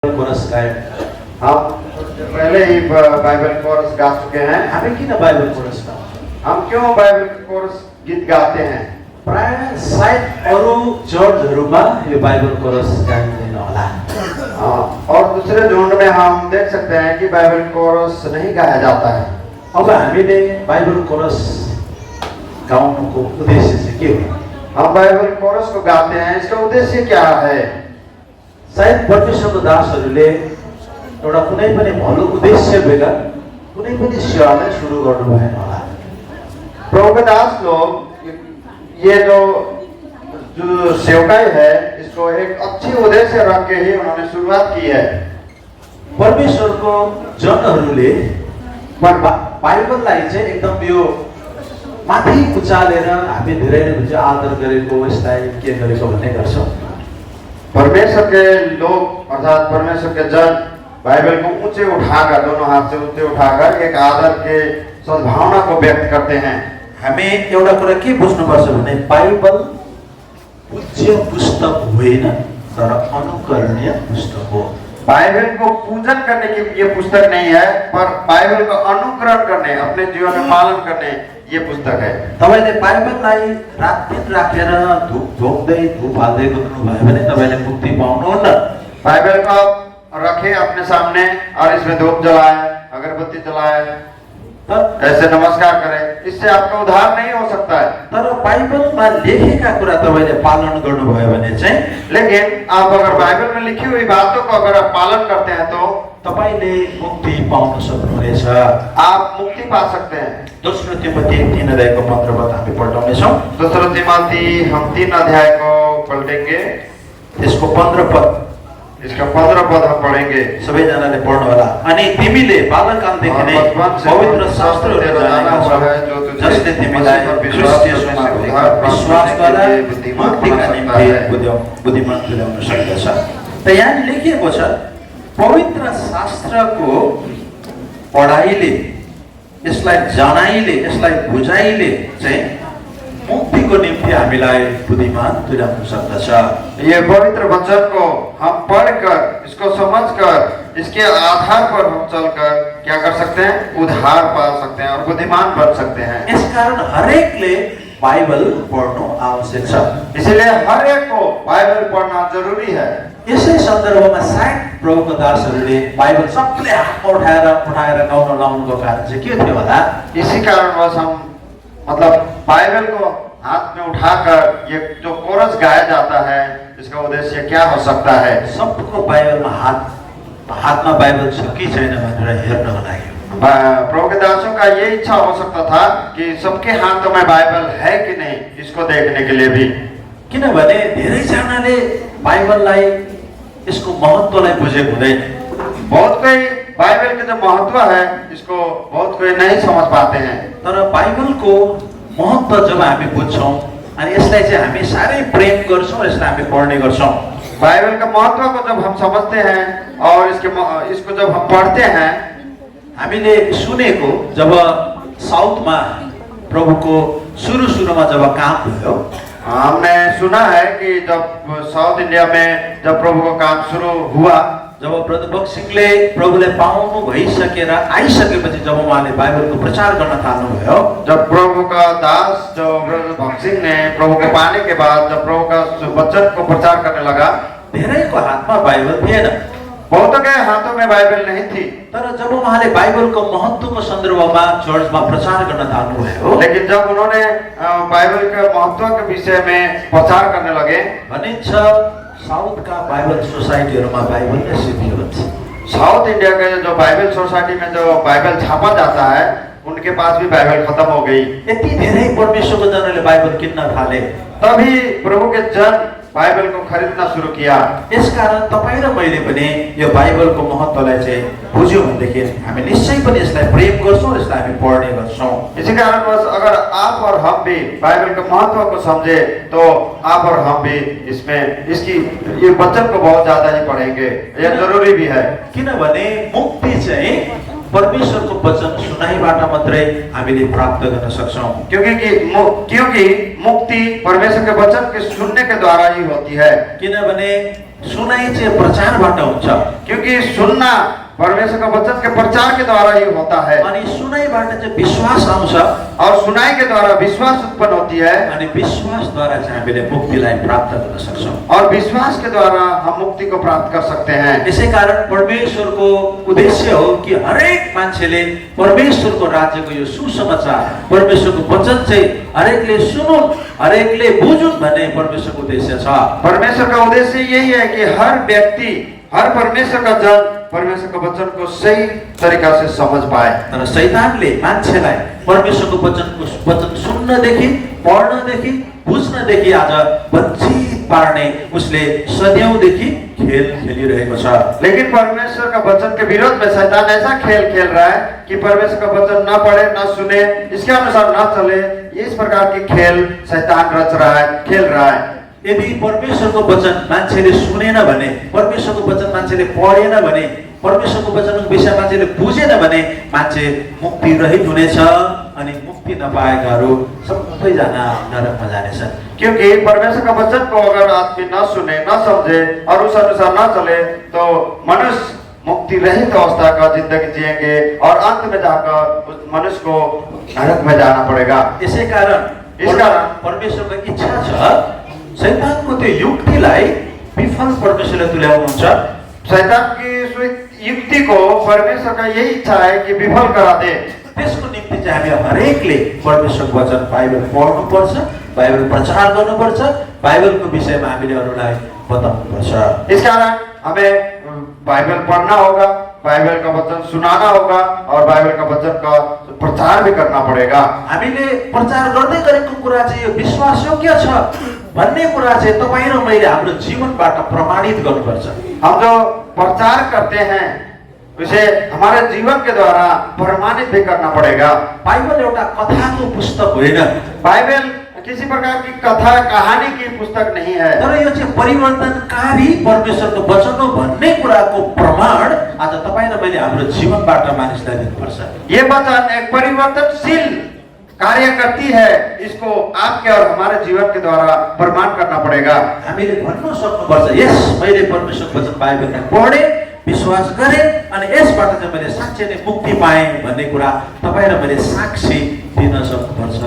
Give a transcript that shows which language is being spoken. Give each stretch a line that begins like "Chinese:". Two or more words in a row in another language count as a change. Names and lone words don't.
Hindi: कोरस गाए हम पहले ही
English: Bible chorus
Hindi: गा चुके हैं।
Nepali: हामी किन
English: Bible chorus
Nepali: गाउँछौँ?
Hindi: हम क्यों
English: Bible chorus
Hindi: गीत गाते हैं?
Nepali: प्राय सायद अरू चर्चहरूमा यो
English: Bible chorus
Nepali: गाइँदैन होला।
Hindi: और दूसरे झुंड में हम देख सकते हैं कि
English: Bible chorus
Hindi: नहीं गाया जाता है।
Nepali: अब हामीले
English: Bible chorus
Nepali: गाउनुको उद्देश्य चाहिँ के हो?
Hindi: हम
English: Bible chorus
Hindi: को गाते हैं, इसका उद्देश्य क्या है?
Nepali: सायद परमेश्वरको दासहरूले एउटा कुनै पनि भलो उद्देश्य बेगर कुनै पनि सेवालाई सुरु गर्नु भएन होला।
Hindi: प्रभु के दास लोग ये जो सेवकाई है, इसको एक अच्छी उद्देश्य रख के ही उन्होंने शुरुआत की है।
Nepali: परमेश्वरको जनहरूले बाइबललाई चाहिँ एकदम यो माथि उचालेर हामी धेरैले चाहिँ आदर गरेको, यसलाई के गरेको भन्ने गर्छौँ।
Hindi: परमेश्वर के लोग अर्थात परमेश्वर के जन बाइबल को ऊंचे उठाकर, दोनों हाथ से ऊंचे उठाकर एक आदर के सद्भावना को व्यक्त करते हैं।
Nepali: हामी एउटा कुरा के बुझ्नुपर्छ भने बाइबल पूज्य पुस्तक होइन तर अनुकरणीय पुस्तक हो।
Hindi: बाइबल को पूजन करने की ये पुस्तक नहीं है, पर बाइबल को अनुकरण करने, अपने जीवन में पालन करने ये पुस्तक है।
Nepali: तपाईले बाइबललाई रातदिन राखेर धूप झोक्दै धूप हाल्दै गर्नुभयो भने तपाईले मुक्ति पाउनुहुन्न।
Hindi: बाइबल को रखे अपने सामने और इसमें धूप जलाए, अगरबत्ती जलाए, ऐसे नमस्कार करें, इससे आपका उद्धार नहीं हो सकता है।
Nepali: तर बाइबलमा लेखेका कुरा तपाईले पालन गर्नुभयो भने चाहिँ,
Hindi: लेकिन आप अगर बाइबल में लिखी हुई बातों को अगर आप पालन करते हैं तो
Nepali: तपाईले मुक्ति पाउन सक्नुहुनेछ।
Hindi: आप मुक्ति पा सकते हैं।
Nepali: दोस्रो तिमोथी 3:15 हामी पढ्नेछौँ।
Hindi: दूसरा तिमोथी हम 3 अध्याय को पलटेंगे।
Nepali: त्यसको 15 पद,
Hindi: इसका 15 पद हम पढ़ेंगे।
Nepali: सबैजनाले पढ्नु होला। अनि तिमीले बालकालदेखि नै पवित्र शास्त्रहरू जानेका छौ, जसले तिमीलाई ख्रीष्ट येशूमा भएको विश्वासद्वारा मुक्तिका निम्ति बुद्धिमान तुल्याउन सक्दछ। त यहाँ लेखिएको छ, पवित्र शास्त्रको पढाइले, यसलाई जनाइले, यसलाई बुझाइले चाहिँ मुक्तिको निम्ति हामीलाई बुद्धिमान तुल्याउन सक्दछ।
Hindi: ये पवित्र वचन को हम पढ़कर, इसको समझकर, इसके आधार पर हम चलकर क्या कर सकते हैं? उद्धार पा सकते हैं और बुद्धिमान बन सकते हैं।
Nepali: यसकारण हरेकले बाइबल पढ्नु आवश्यक छ।
Hindi: इसलिए हर एक को बाइबल पढ़ना जरूरी है।
Nepali: यसै सन्दर्भमा सायद प्रभुको दासहरूले बाइबल सबले हातमा उठाएर गाउन लाउनुको कारण चाहिँ के थियो होला?
Hindi: इसी कारणवश हम मतलब बाइबल को हाथ में उठाकर ये जो कोरस गाया जाता है, इसका उद्देश्य क्या हो सकता है?
Nepali: सबको बाइबलमा हातमा बाइबल छ कि छैन भनेर हेर्नको लागि।
Hindi: प्रभु के दासों का ये इच्छा हो सकता था कि सबके हाथों में बाइबल है कि नहीं, इसको देखने के लिए भी।
Nepali: किनभने धेरैजनाले बाइबललाई, यसको महत्त्वलाई बुझेको हुँदैन।
Hindi: बहुत कोई बाइबल के जो महत्व है, इसको बहुत कोई नहीं समझ पाते हैं।
Nepali: तर बाइबलको महत्त्व जब हामी बुझ्छौँ अनि यसलाई चाहिँ हामी साह्रै प्रेम गर्छौँ, यसलाई हामी पढ्ने गर्छौँ।
Hindi: बाइबल का महत्व को जब हम समझते हैं और इसको जब हम पढ़ते हैं,
Nepali: हामीले सुनेको जब साउथमा प्रभुको सुरुमा जब काम भयो,
Hindi: हमने सुना है कि जब साउथ इंडिया में जब प्रभु का काम शुरू हुआ,
Nepali: जब ब्रदर बक्सिङले प्रभुलाई पाउनु भइसकेर आइसकेपछि जब उहाँले बाइबलको प्रचार गर्न थाल्नुभयो,
Hindi: जब प्रभु का दास जो ब्रदर भक्सिङ ने प्रभु को पाने के बाद जब प्रभु का वचन को प्रचार करने लगा,
Nepali: धेरैको हातमा बाइबल थिएन।
Hindi: बहुतों के हाथों में बाइबल नहीं थी।
Nepali: तर जब उहाँले बाइबलको महत्त्वको सन्दर्भमा चर्चमा प्रचार गर्न थाल्नुभयो,
Hindi: लेकिन जब उन्होंने बाइबल के महत्व के विषय में प्रचार करने लगे,
Nepali: भनिन्छ साउथका बाइबल सोसाइटीहरूमा बाइबल नै सिद्धियो भन्छ।
Hindi: साउथ इंडिया के जो बाइबल सोसाइटी में जो बाइबल छापा जाता है, उनके पास भी बाइबल खत्म हो गई।
Nepali: यति धेरै परमेश्वरको जनले बाइबल किन्न थाले।
Hindi: तभी प्रभु के जन बाइबल को खरीदना शुरू किया।
Nepali: यसकारण तपाईँ र मैले पनि यो बाइबलको महत्त्वलाई चाहिँ बुझ्यौँ भनेदेखि हामी निश्चय पनि यसलाई प्रेम गर्छौँ, यसलाई हामी पढ्ने गर्छौँ।
Hindi: इसी कारणवश अगर आप और हम भी बाइबल के महत्व को समझे तो आप और हम भी ये वचन को बहुत ज्यादा ही पढ़ेंगे। यह जरूरी भी है।
Nepali: किनभने मुक्ति चाहिँ परमेश्वरको वचन सुनाइबाट मात्रै हामीले प्राप्त गर्न सक्छौँ।
Hindi: क्योंकि मुक्ति परमेश्वर के वचन के सुनने के द्वारा ही होती है।
Nepali: किनभने सुनाइ चाहिँ प्रचारबाट हुन्छ
Hindi: क्योंकि सुनना परमेश्वर का वचन के प्रचार के द्वारा ही होता है
Nepali: अनि सुनाइबाट चाहिँ विश्वास आउँछ
Hindi: और सुनाई के द्वारा विश्वास उत्पन्न होती है
Nepali: अनि विश्वासद्वारा चाहिँ हामीले मुक्तिलाई प्राप्त गर्न सक्छौँ
Hindi: और विश्वास के द्वारा हम मुक्ति को प्राप्त कर सकते हैं।
Nepali: यसै कारण परमेश्वरको उद्देश्य हो कि हरेक मान्छेले परमेश्वरको राज्यको यो सुसमाचार परमेश्वरको वचन चाहिँ हरेकले सुनुन् हरेकले बुझुन् भन्ने परमेश्वरको उद्देश्य छ।
Hindi: परमेश्वर का उद्देश्य यही है कि हर व्यक्ति हर परमेश्वर का जन परमेश्वर का वचन को सही तरीका से समझ पाए।
Nepali: तर शैतानले मान्छेलाई परमेश्वरको वचन सुन्नदेखि पढ्नदेखि बुझ्नदेखि आज वञ्चित पार्ने उसले सदैवदेखि खेल खेलिरहेको छ।
Hindi: लेकिन परमेश्वर का वचन के विरोध में शैतान ऐसा खेल खेल रहा है कि परमेश्वर का वचन न पढ़े न सुने इसके अनुसार न चले। इस प्रकार की खेल शैतान रच रहा है, खेल रहा है।
Nepali: यदि परमेश्वरको वचन मान्छेले सुनेन भने परमेश्वरको वचन मान्छेले पढेन भने परमेश्वरको वचनको विषय मान्छेले बुझेन भने मान्छे मुक्ति रहित हुनेछ अनि मुक्ति नपाएकाहरू सबैजना नरकमा जानेछन्।
Hindi: क्योंकि परमेश्वर का वचन को अगर आदमी न सुने न समझे और उस अनुसार न चले तो मनुष्य मुक्ति रहित अवस्था का जिंदगी जिएंगे और अंत में जाकर उस मनुष्य को नरक में जाना पड़ेगा।
Nepali: यसै कारण परमेश्वरको इच्छा छ शैतानको त्यो युक्तिलाई विफल परमेश्वरले तुल्याउनुहुन्छ।
Hindi: शैतान की युक्ति को परमेश्वर का यही इच्छा है कि विफल करा दे।
Nepali: त्यसको निम्ति चाहिँ हामी हरेकले परमेश्वरको वचन बाइबल पढ्नुपर्छ, बाइबल प्रचार गर्नुपर्छ, बाइबलको विषयमा हामीले अरूलाई बताउनुपर्छ।
Hindi: इस कारण हमें बाइबल पढ़ना होगा, बाइबल का वचन सुनाना होगा और बाइबल का वचन का प्रचार भी करना पड़ेगा।
Nepali: हामीले प्रचार गर्दै गरेको कुरा चाहिँ यो विश्वासयोग्य छ भन्ने कुरा चाहिँ तपाईँ र मैले हाम्रो जीवनबाट प्रमाणित गर्नुपर्छ।
Hindi: हम जो प्रचार करते हैं उसे हमारे जीवन के द्वारा प्रमाणित भी करना पड़ेगा।
Nepali: बाइबल एउटा कथाको पुस्तक होइन,
Hindi: बाइबल किसी प्रकार की कथा कहानी की पुस्तक नहीं है,
Nepali: तर यो चाहिँ परिवर्तनकारी परमेश्वरको वचन हो भन्ने कुराको प्रमाण आज तपाईँ र मैले हाम्रो जीवनबाट मानिसलाई दिनुपर्छ।
Hindi: ये वचन एक परिवर्तनशील कार्य करती है, इसको आपके और हमारे जीवन के द्वारा प्रमाण करना पड़ेगा।
Nepali: हामीले भन्नु सक्नुपर्छ यस मैले परमेश्वरको वचन बाइबललाई पढे विश्वास गरे अनि यसबाट चाहिँ मैले साँच्चै नै मुक्ति पाएँ भन्ने कुरा तपाईँ र मैले साक्षी दिन सक्नुपर्छ।